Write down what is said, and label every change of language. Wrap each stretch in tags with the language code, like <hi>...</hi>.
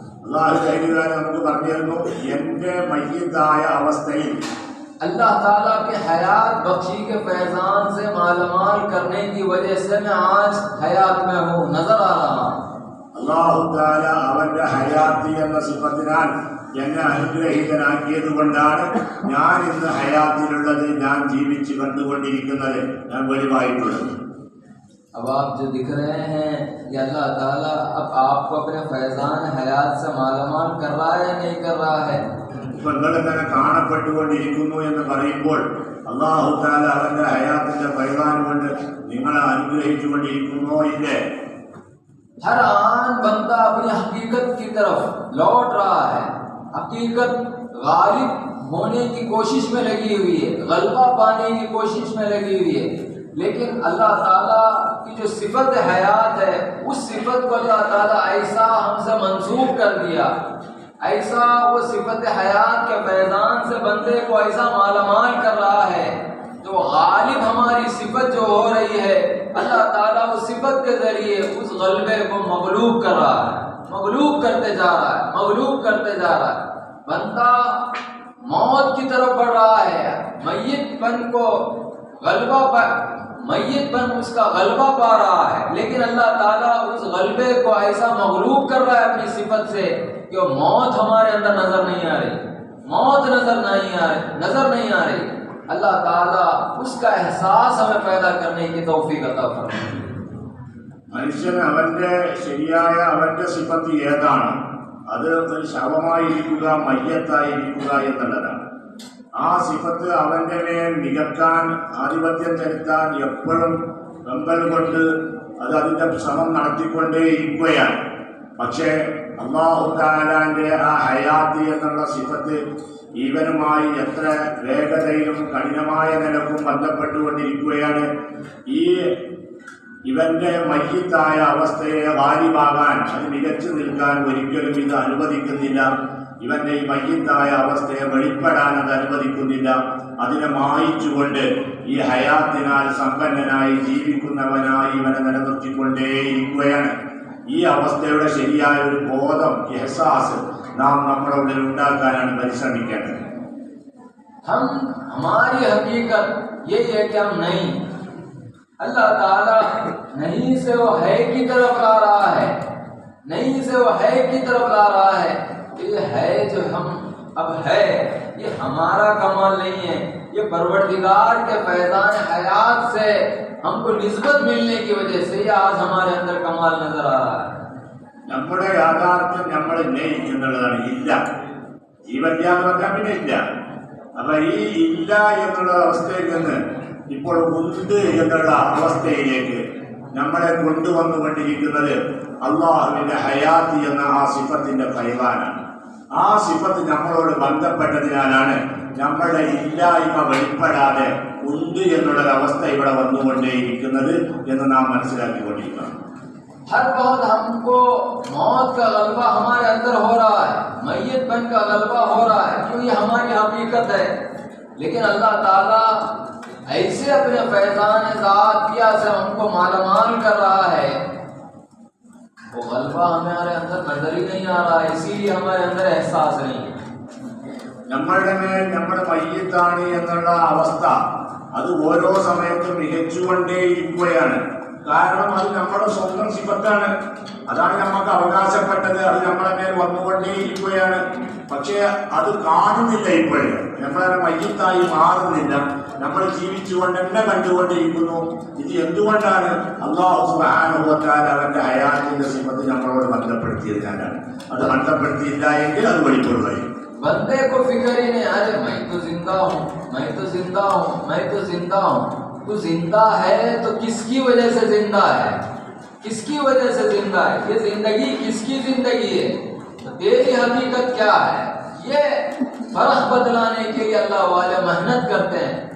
<ml>അള്ളാഹു കഴിഞ്ഞാൽ നമുക്ക് പറഞ്ഞിരുന്നു, എന്റെ മയ്യത്തായ അവസ്ഥയിൽ</ml> <hi>अल्लाह ताला के हयात बख्शी के फैजान से मालामाल करने की वजह से मैं आज हयात में हूँ, नजर आ रहा हूँ.</hi> <ml>അള്ളാഹു താല അവന്റെ ഹയാത്തി എന്ന സിഫത്തിനാൽ എന്നെ അനുഗ്രഹീതനാക്കിയത് കൊണ്ടാണ് ഞാൻ ഇന്ന് ഹയാത്തിലുള്ളത്, ഞാൻ ജീവിച്ച് കണ്ടുകൊണ്ടിരിക്കുന്നത്, ഞാൻ വെളിവായിട്ടുള്ളത്.</ml> <hi>अब आप जो दिख रहे हैं ये अल्लाह ताला अब आपको अपने फैजान हयात से मालामाल कर रहा है या नहीं कर रहा है.</hi> <ml>ഇപ്പൊ നിങ്ങളിങ്ങനെ കാണപ്പെട്ടുകൊണ്ടിരിക്കുന്നു എന്ന് പറയുമ്പോൾ അള്ളാഹു താല അവന്റെ ഹയാത്തിന്റെ ഫൈസാൻ കൊണ്ട് നിങ്ങളെ അനുഗ്രഹിച്ചുകൊണ്ടിരിക്കുന്നോ ഇല്ലേ?</ml> <hi>हर आन बंदा अपनी हकीकत की तरफ लौट रहा है, हकीकत गालिब होने की कोशिश में लगी हुई है, गलबा पाने की कोशिश में लगी हुई है. लेकिन अल्लाह ताला की जो सिफत हयात है उस सिफत को अल्लाह ताला ऐसा हमसे मंसूब कर दिया, ऐसा वो सिफत हयात के फैजान से बंदे को ऐसा मालामाल कर रहा है, जो गालिब हमारी सिफत जो हो रही है अल्लाह ताला उस सिफत के जरिए उस गलबे को मगलूब कर रहा है, मगलूब करते जा रहा है, मगलूब करते जा रहा है. बंदा मौत की तरफ बढ़ रहा है, मैयतपन को गलबा मैयतपन उसका गलबा पा रहा है, लेकिन अल्लाह ताला उस गलबे को ऐसा मगलूब कर रहा है अपनी सिफत से कि मौत हमारे अंदर नजर नहीं आ रही, मौत नजर नहीं आ रही. अल्लाह ताला उसका एहसास हमें पैदा करने की तौफीक अता फरमाए.</hi> <ml>മനുഷ്യന് അവന്റെ ശരിയായ അവന്റെ സിഫത്ത് ഏതാണ്? അത് ഒരു ശവമായിരിക്കുക, മയ്യത്തായിരിക്കുക എന്നുള്ളതാണ്. ആ സിഫത്ത് അവന്റെ മേൽ മികക്കാൻ, ആധിപത്യം ചെലുത്താൻ എപ്പോഴും വെമ്പൽ കൊണ്ട് അത് അതിന്റെ ശ്രമം നടത്തിക്കൊണ്ടേയിരിക്കുകയാണ്. പക്ഷേ അല്ലാഹു തആലാന്റെ ആ ഹയാത്തി എന്നുള്ള സിഫത്ത് ജീവനുമായി എത്ര വേഗതയിലും കഠിനമായ നിലക്കും ബന്ധപ്പെട്ടുകൊണ്ടിരിക്കുകയാണ്. ഈ ഇവന്റെ മയ്യിത്തായ അവസ്ഥയെ ഗാലിബാകാൻ, അത് മികച്ചു നിൽക്കാൻ ഒരിക്കലും ഇത് അനുവദിക്കുന്നില്ല. ഇവന്റെ ഈ മയ്യിത്തായ അവസ്ഥയെ വെളിപ്പെടാൻ അത് അനുവദിക്കുന്നില്ല. അതിനെ മായിച്ചുകൊണ്ട് ഈ ഹയാത്തിനാൽ സമ്പന്നനായി ജീവിക്കുന്നവനായി ഇവനെ നിലനിർത്തിക്കൊണ്ടേയിരിക്കുകയാണ്. ഈ അവസ്ഥയുടെ ശരിയായ ഒരു ബോധം, എഹ്സാസ് നാം നമ്മുടെ ഉള്ളിൽ ഉണ്ടാക്കാനാണ് പരിശ്രമിക്കേണ്ടത്.</ml> <hi>हमारी हकीकत ये है कि हम नहीं, अल्लाह ताला नहीं से वो है की तरफ ला रहा है, नहीं से वो है की तरफ ला रहा है. ये है जो हम अब है, ये हमारा कमाल नहीं है, ये परवरदिगार के फैज़ान हयात से हमको निस्बत मिलने की वजह से ये आज हमारे अंदर कमाल नजर आ रहा है.</hi> <ml>നമ്മുടെ യാഥാർത്ഥ്യം നമ്മൾ നെയ് എന്നുള്ളതാണ്, ഇല്ല. ജീവല്ല എന്ന് പറഞ്ഞാൽ പിന്നെ ഇല്ല. അപ്പൊ ഈ ഇല്ല എന്നുള്ള അവസ്ഥയിൽ നിന്ന് ഇപ്പോൾ ഉണ്ട് എന്നുള്ള അവസ്ഥയിലേക്ക് നമ്മളെ കൊണ്ടുവന്നുകൊണ്ടിരിക്കുന്നത് അള്ളാഹുവിന്റെ ഹയാത്തി എന്ന ആ സിഫത്തിന്റെ ഫൈലാനാണ്. ആ സിഫത്ത് നമ്മളോട് ബന്ധപ്പെട്ടതിനാലാണ് നമ്മളുടെ ഇല്ലായ്മ വെളിപ്പെടാതെ ഉണ്ട് എന്നുള്ളൊരവസ്ഥ ഇവിടെ വന്നുകൊണ്ടേയിരിക്കുന്നത് എന്ന് നാം മനസ്സിലാക്കിക്കൊണ്ടിരിക്കണം.</ml> <hi>हर वक्त हमको मौत का गलबा हमारे अंदर हो रहा है, मैयतपन का गलबा हो रहा है, क्यों ये हमारी हकीकत है. लेकिन अल्लाह ताला ऐसे अपने फैज़ान ज़ातिया से हमको मालामाल कर रहा है, वो गलबा हमारे अंदर नजर ही नहीं आ रहा है, इसीलिए हमारे अंदर एहसास नहीं है.</hi> <ml>നമ്മളുടെ മേൽ നമ്മുടെ മയ്യത്താണ് എന്നുള്ള അവസ്ഥ അത് ഓരോ സമയത്തും മികച്ചുകൊണ്ടേയിരിക്കുകയാണ്. കാരണം അത് നമ്മുടെ സ്വന്തം സിഫത്താണ്, അതാണ് നമുക്ക് അവകാശപ്പെട്ടത്, അത് നമ്മളെ മേൽ വന്നുകൊണ്ടേയിരിക്കുകയാണ്. പക്ഷേ അത് കാണുന്നില്ല, ഇപ്പോഴും നമ്മളെ മയ്യത്തായി മാറുന്നില്ല, നമ്മൾ ജീവിച്ചുകൊണ്ട് തന്നെ കണ്ടുകൊണ്ടിരിക്കുന്നു. ഇത് എന്തുകൊണ്ടാണ്? അല്ലാഹു സുബ്ഹാനഹു വ തആല അവന്റെ ഹയാത്തിന്റെ സിഫത്ത് നമ്മളോട് ബന്ധപ്പെടുത്തിയതിനാലാണ്. അത് ബന്ധപ്പെടുത്തിയില്ല എങ്കിൽ അത് വെളിപ്പെടുകയും.</ml> <hi>बंदे को फिक्र ही नहीं, अरे मैं तो जिंदा हूँ, मैं तो जिंदा हूँ, मैं तो जिंदा हूँ. तू जिंदा है तो किसकी वजह से जिंदा है, किसकी वजह से जिंदा है? ये जिंदगी किसकी जिंदगी है? तो तेरी हकीकत क्या है? ये फर्क बदलाने के लिए अल्लाह वाले मेहनत करते हैं.</hi>